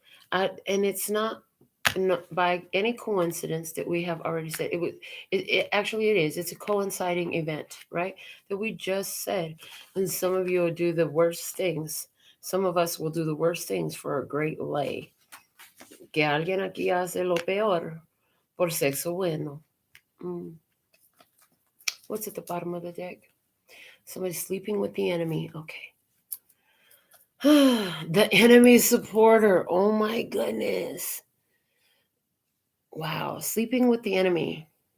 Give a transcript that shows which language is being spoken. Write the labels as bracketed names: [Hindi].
[English] And it's not by any coincidence that we have already said it actually it is. It's a coinciding event, right? That we just said. And some of you will do the worst things. Some of us will do the worst things for a great lay. [Spanish] Que alguien aquí hace lo peor por sexo bueno. [English] What's at the bottom of the deck? Somebody sleeping with the enemy. Okay. The enemy supporter. Oh my goodness. Wow. Sleeping with the enemy.